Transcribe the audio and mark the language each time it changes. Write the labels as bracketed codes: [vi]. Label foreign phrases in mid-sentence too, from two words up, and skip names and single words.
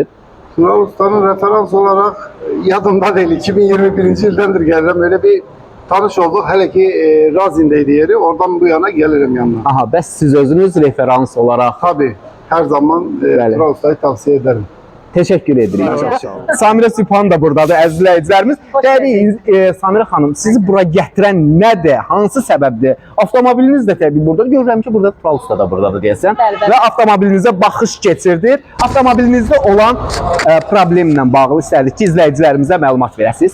[tr] Tural Usta'nın referans olarak yadımda değil. 2021. yıldandır gelirim. Böyle bir tanış olduk. Hele ki Razin'deydi yeri. Oradan bu yana gelirim yanına. [az] Bəs siz özünüz referans olarak? [tr] Tabii. Her zaman Tural Usta'yı tavsiye ederim. [az] Teşekkür edirik. Samirə Sübhan da buradadır, əziz izləyicilərimiz. Təbii Samirə xanım, sizi bura gətirən nədir? Hansı səbəbdir? Avtomobiliniz də təbii buradadır. Görürəm ki, burada Tural Usta da buradadır deyəsən. Və avtomobilinizə baxış keçirdir. Avtomobilinizdə olan problemlə bağlı istərdik ki, izləyicilərimizə məlumat verəsiniz.